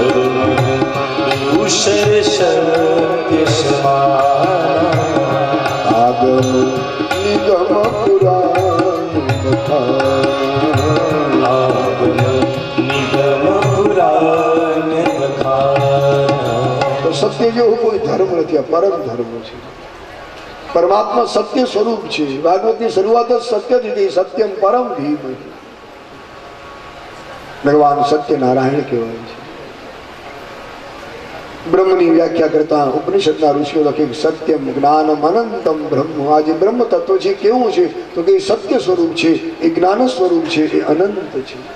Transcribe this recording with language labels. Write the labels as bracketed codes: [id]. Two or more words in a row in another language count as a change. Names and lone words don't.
[awa] दूसर सत्य समाना आगम निगम पुराण आगम निगम पुराण बखाना [gu] तो सत्य જેવો કોઈ ધર્મ નથી આ પરમ ધર્મ છે પરમાત્મા સત્ય સ્વરૂપ છે ભાગવતની શરૂઆત જ સત્યથી થઈ સત્યમ પરમ ધીમહિ ભગવાન સત્યનારાયણ કહેવાય છે બ્રહ્મની વ્યાખ્યા કરતા ઉપનિષદના ઋષિઓ લખે સત્યમ જ્ઞાનમ અનંતમ બ્રહ્મ આ જે બ્રહ્મ તત્વ છે કેવું છે તો કે સત્ય સ્વરૂપ છે એ જ્ઞાન સ્વરૂપ છે એ અનંત છે